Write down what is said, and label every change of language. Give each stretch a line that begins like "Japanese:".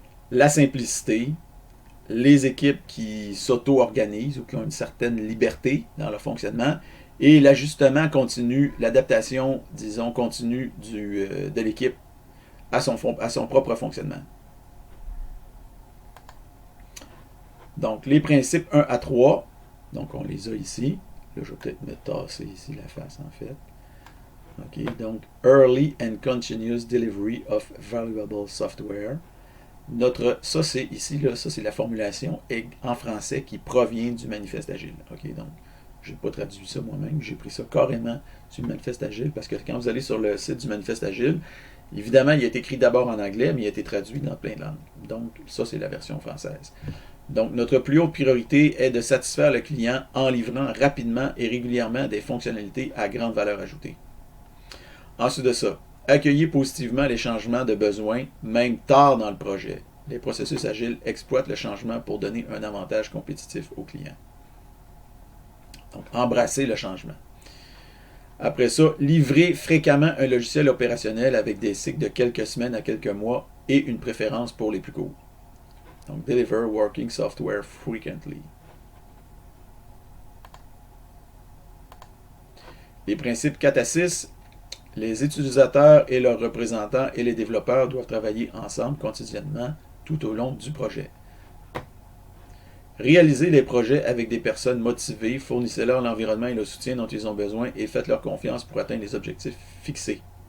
French: la simplicité, les équipes qui s'auto-organisent ou qui ont une certaine liberté dans leur fonctionnement, et l'ajustement continu, l'adaptation, disons, continue de l'équipe à son propre fonctionnement. Donc, les principes 1 à 3, donc on les a ici. Là, je vais peut-être me tasser ici la face, en fait.
English: OK, donc, Early and Continuous Delivery of Valuable Software.
French: Ça, c'est ici, là, ça, c'est la formulation en français qui provient du manifeste agile. OK, donc, je n'ai pas traduit ça moi-même, j'ai pris ça carrément du manifeste agile, parce que quand vous allez sur le site du manifeste agile, évidemment, il est écrit d'abord en anglais, mais il a été traduit dans plein de langues. Donc, ça, c'est la version française. Donc, notre plus haute priorité est de satisfaire le client en livrant rapidement et régulièrement des fonctionnalités à grande valeur ajoutée. Ensuite de ça, accueillir positivement les changements de besoin, même tard dans le projet. Les processus agiles exploitent le changement pour donner un avantage compétitif au client. Donc, embrasser le changement. Après ça, livrer fréquemment un logiciel opérationnel avec des cycles de quelques semaines à quelques mois et une préférence pour les plus courts.
English: Donc, deliver working software frequently.
French: Les principes 4 à 6, les utilisateurs et leurs représentants et les développeurs doivent travailler ensemble quotidiennement tout au long du projet. Réalisez les projets avec des personnes motivées, fournissez-leur l'environnement et le soutien dont ils ont besoin et faites-leur confiance pour atteindre les objectifs fixés.